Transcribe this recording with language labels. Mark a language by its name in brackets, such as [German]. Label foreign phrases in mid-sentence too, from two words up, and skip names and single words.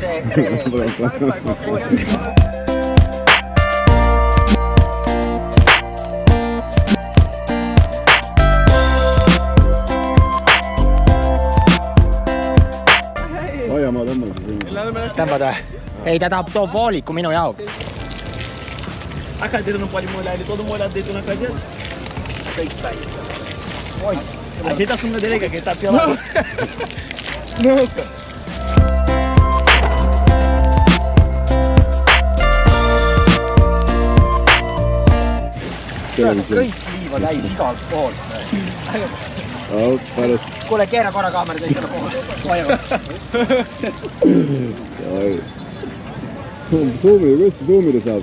[Estonian] Hoia ma tõmbal siis. Tõmbad või? Ei, ta toob vooliku minu jaoks. [Portuguese] A cadeira não pode molhar, ele todo molhado dentro na cadeira. Ajeita a sunga dele, que ele tá pelado. Não, cara. [Estonian] Kõik liiva täis igalt pool. Pärast. Kuule, keera korra kaamera teisele poole. Suumida, kuidas see suumida saab?